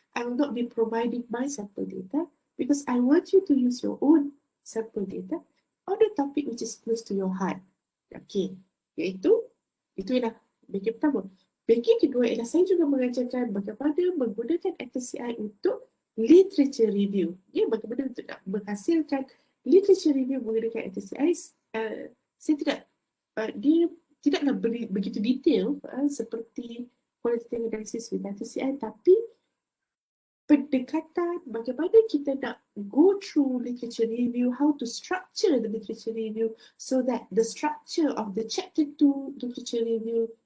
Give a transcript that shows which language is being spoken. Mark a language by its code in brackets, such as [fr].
[en] I will not be providing my sample data because I want you to use your own sample data on the topic which is close to your heart. [ms] Okay, iaitu ialah bengkel pertama. Bagi kedua ialah saya juga mengajarkan bagaimana menggunakan FTCI untuk literature review. Ya, bagaimana untuk nak menghasilkan literature review menggunakan FTCI. Saya dia tidaklah begitu detail seperti [en] qualitative analysis with FTCI, [ms] tapi pendekatan bagaimana kita nak [en] go through literature review, how to structure the literature review so that the structure of the chapter 2 literature review